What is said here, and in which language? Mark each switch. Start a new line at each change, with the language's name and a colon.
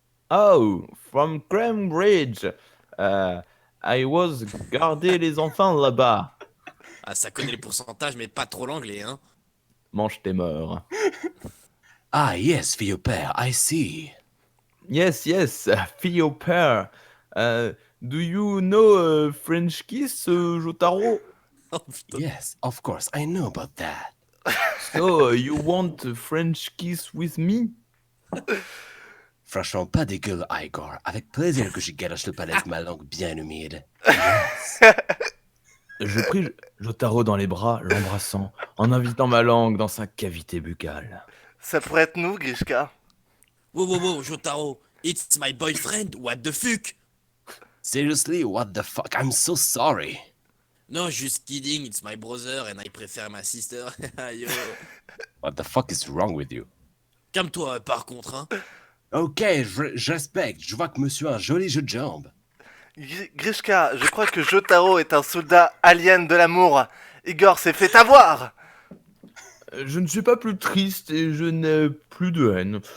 English: Oh, from Cambridge. I was
French: garder les enfants là-bas. Ah, ça connaît les pourcentages, mais pas trop l'anglais, hein. Mange tes morts.
English: Ah, yes,
French: fille au père,
English: I see. Yes,
French: fille au père.
English: Do you know French kiss, Jotaro?
French: Oh, putain.
English: Yes, of course, I know about that. So, you want a French kiss with me?
French: Franchement, pas dégueule, Igor. Avec plaisir que je galoche le palais avec ma langue bien humide. Je pris Jotaro dans les bras, l'embrassant, en invitant ma langue dans sa cavité buccale. Ça pourrait être nous, Grishka.
English: Wow, Jotaro. It's my boyfriend, what the fuck? Seriously, what the fuck? I'm so sorry. No, just kidding, it's my brother and I prefer my sister. Yo. What the fuck is wrong with you?
French: Calme-toi, par contre, hein. Ok, je respecte. Je vois que monsieur a un joli jeu de jambes. Grishka, je crois que Jotaro est un soldat alien de l'amour. Igor s'est fait avoir. Je ne suis pas plus triste et je n'ai plus de haine.